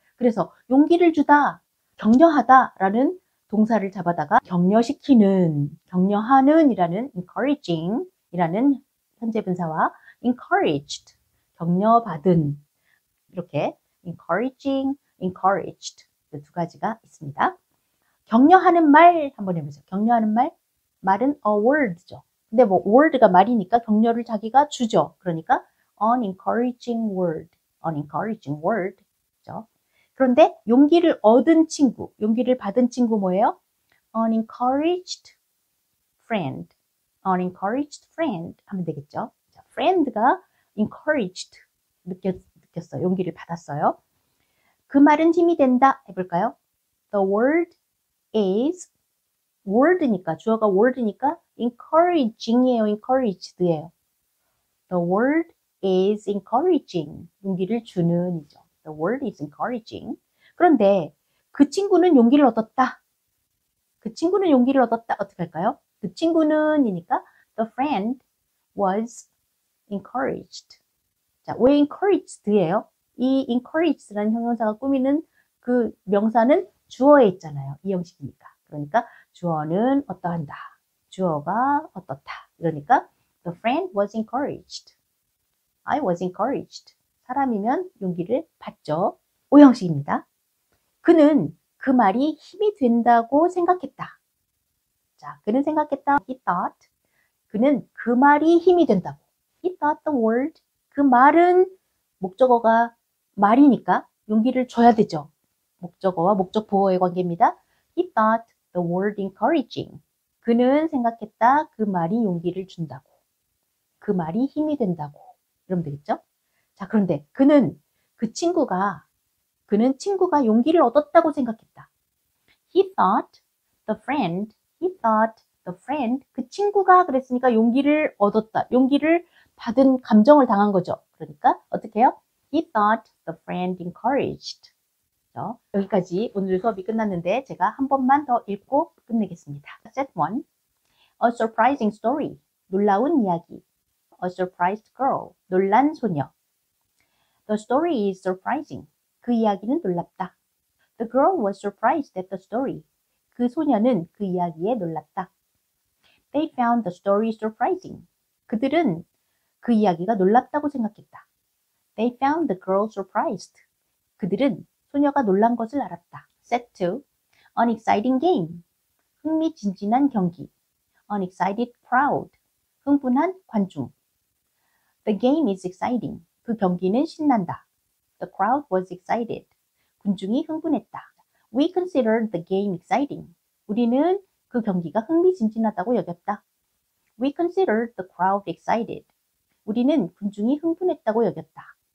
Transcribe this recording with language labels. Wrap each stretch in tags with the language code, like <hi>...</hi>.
<ko>그래서 용기를 주다, 격려하다 라는 동사를 잡아다가 격려시키는, 격려하는 이라는 encouraging 이라는 현재 분사와 encouraged, 격려받은 이렇게 encouraging, encouraged 두 가지가 있습니다. 격려하는 말 한번 해보세요. 격려하는 말. 말은 a word죠. 근데 뭐 word가 말이니까 격려를 자기가 주죠. 그러니까</ko> <en>an encouraging word. an encouraging word.</en> <ko>그죠? 그런데 용기를 얻은 친구, 용기를 받은 친구 뭐예요?</ko> <en>an encouraged friend. an encouraged friend</en> <ko>하면 되겠죠. 자, friend가 encouraged 느꼈어요. 용기를 받았어요. 그 말은 힘이 된다 해볼까요? The word is word니까, 주어가 word니까 encouraging이에요.</ko> <en>encouraged예요. The word is encouraging.</en> <ko>용기를 주는 이죠.</ko> <en>The word is encouraging.</en> <ko>그런데 그 친구는 용기를 얻었다. 그 친구는 용기를 얻었다. 어떻게 할까요? 그 친구는 이니까</ko> <en>the friend was encouraged.</en> <ko>자, 왜 encouraged예요? 이 encouraged라는 형용사가 꾸미는 그 명사는 주어에 있잖아요. 이 형식이니까. 그러니까 주어는 어떠한다. 주어가 어떻다.</ko> <en>그러니까 the friend was encouraged. I was encouraged.</en> <ko>사람이면 용기를 받죠. 오형식입니다. 그는 그 말이 힘이 된다고 생각했다. 자, 그는 생각했다.</ko> <en>He thought.</en> <ko>그는 그 말이 힘이 된다고.</ko> <en>He thought the word.</en> <ko>그 말은 목적어가 말이니까 용기를 줘야 되죠. 목적어와 목적 보어의 관계입니다.</ko> <en>He thought the word encouraging.</en> <ko>그는 생각했다. 그 말이 용기를 준다고. 그 말이 힘이 된다고. 이러면 되겠죠? 자, 그런데 그는 친구가 용기를 얻었다고 생각했다.</ko> <en>He thought the friend He thought the friend,</en> <ko>그 친구가 그랬으니까 용기를 얻었다. 용기를 받은 감정을 당한 거죠. 그러니까 어떻게 해요?</ko> <en>He thought the friend encouraged.</en> <ko>여기까지 오늘 수업이 끝났는데 제가 한 번만 더 읽고 끝내겠습니다.</ko> <en>Set 1. A surprising story.</en> <ko>놀라운 이야기.</ko> <en>A surprised girl.</en> <ko>놀란 소녀.</ko> <en>The story is surprising.</en> <ko>그 이야기는 놀랍다.</ko> <en>The girl was surprised at the story.</en> <ko>그 소녀는 그 이야기에 놀랐다.</ko> <en>They found the story surprising.</en> <ko>그들은 그 이야기가 놀랍다고 생각했다.</ko> <en>They found the girl surprised.</en> <ko>그들은 소녀가 놀란 것을 알았다.</ko> <en>Set 2. An exciting game.</en> <ko>흥미진진한 경기.</ko> <en>An excited crowd.</en> <ko>흥분한 관중.</ko> <en>The game is exciting.</en> <ko>그 경기는 신난다.</ko> <en>The crowd was excited.</en> <ko>군중이 흥분했다.</ko> <en>We considered the game exciting.</en> <ko>우리는 그 경기가 흥미진진하다고 여겼다.</ko> <en>We considered the crowd excited.</en> <ko>우리는 군중이 흥분했다고 여겼다.</ko>